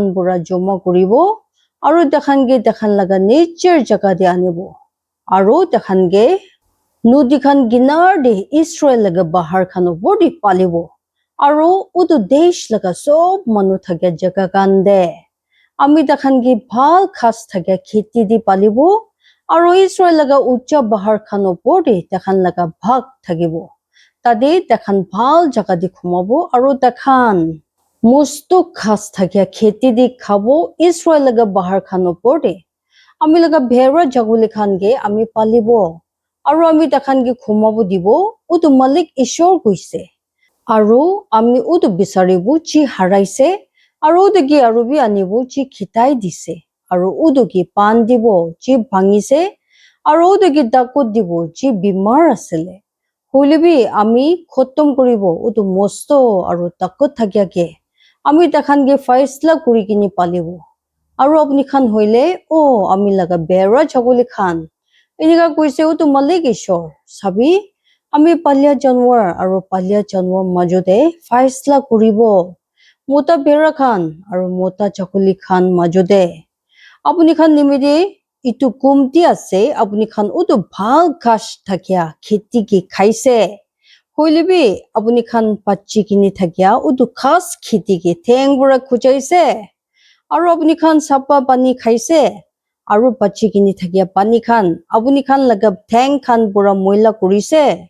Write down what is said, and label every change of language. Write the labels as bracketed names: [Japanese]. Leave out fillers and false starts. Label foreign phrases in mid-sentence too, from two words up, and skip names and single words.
[Naga Pidgin] pura joma kuribo aru takhan ge takhan laga nature jaka de anibo aru takhan ge nodi khan ginar de Israel laga bahar khan opor de palibo aru utu desh laga sob manu thakya jaka kan de ami takhan gi bhal khas thakya kheti di palibo aru Israel laga ucha bahar khan opor de takhan laga bhag thakibo tade takhan bhal jaka di khumabo aru takhan musto khas thakya kheti di khabo Israel laga bahar khan opor de ami laga bhera jaguli khan ge ami palibo aru ami takhan ge khumabo dibo utu malik ishor kuise aru ami utu bisaribu chi haraise aru degi aru bi anibu chi khitai dise aru udugi pan dibo chi bhangise aru udugi dakut dibo chi bimar asile hoilebi ami khotom kuribo utu mosto aru dakut thakya ge ami takhan ge faisla kuri kini palibo aru apni khan hoile o ami laga bera chaguli khan eneka kuise utu malik ishor sabi ami palya janwar aru palya janwar majode faisla kuribo mota bera khan aru mota chakuli khan majode apuni khan nimide itu kumti ase apuni khan utu bhal ghash thakya kheti ki khaise hoilebi apuni khan pachi kini thakya utu khas kheti ki theng bura khujaise aru apuni khan sapa pani khaise aru pachi kini thakya pani khan apuni khan laga theng khan pura moila kurise